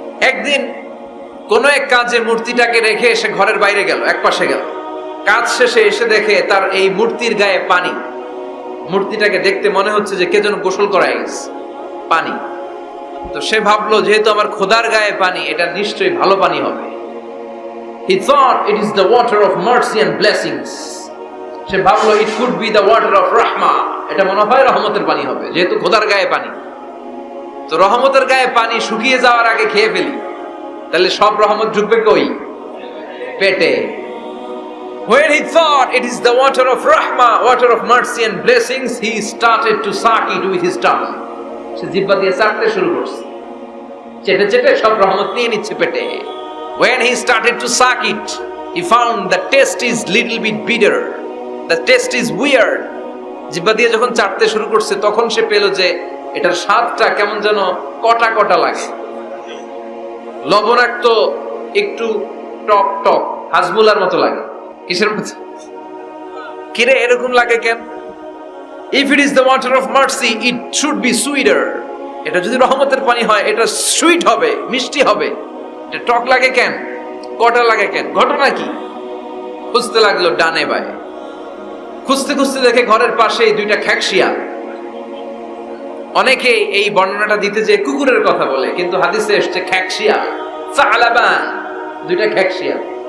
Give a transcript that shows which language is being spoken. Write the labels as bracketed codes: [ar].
[bn] একদিন কোন এক কাজে মূর্তিটাকে রেখে সে ঘরের বাইরে গেল, এক পাশে গেল। কাজ শেষে এসে দেখে তার এই মূর্তির গায়ে পানি। মূর্তিটাকে দেখতে মনে হচ্ছে যে কে যেন গোসল করায় গেছে, পানি। তো সে ভাবলো যেহেতু আমার খোদার গায়ে পানি, এটা নিশ্চয়ই ভালো পানি হবে। [en] He thought it is the water of mercy and blessings. [bn] সে ভাবলো [en] it could be the water of rahma. [bn] এটা মনে হয় রহমতের পানি হবে, যেহেতু খোদার গায়ে পানি। তো রহমতের গায়ে পানি শুকিয়ে যাওয়ার আগে খেয়ে ফেলি, তাহলে সব রহমত ঢুকবে কই? পেটে। [en] When he thought it is the water of rahma, water of mercy and blessings, he started to suck it with his tongue. [bn] সে জিহ্বা দিয়ে চাটতে শুরু করছে, চেটে চেটে সব রহমত নিয়ে নিচ্ছে পেটে। [en] When he started to suck it, he found the taste is little bit bitter. The taste is weird. [bn] জিহ্বা দিয়ে যখন চাটতে শুরু করছে, তখন সে পেল যে এটার স্বাদটা কেমন যেন কটা কটা লাগে, লবণাক্ত, একটু টক টক, হাজমুলার মতো লাগে। কিসের মতো? কিরে এরকম লাগে কেন? [en] If it is the water of mercy, it should be sweeter. [bn] এটা যদি রহমতের পানি হয়, এটা সুইট হবে, মিষ্টি হবে। এটা টক লাগে কেন? কটা লাগে কেন? ঘটনা কি? খুঁজতে লাগলো ডানে বায়ে। খুঁজতে খুঁজতে দেখে ঘরের পাশেই দুইটা খ্যাকশিয়াল। অনেকে এই বর্ণনাটা দিতে যে কুকুরের কথা বলে, কিন্তু হাদিসে এসেছে খ্যাকশিয়াল, সালাবান, দুইটা খ্যাকশিয়াল।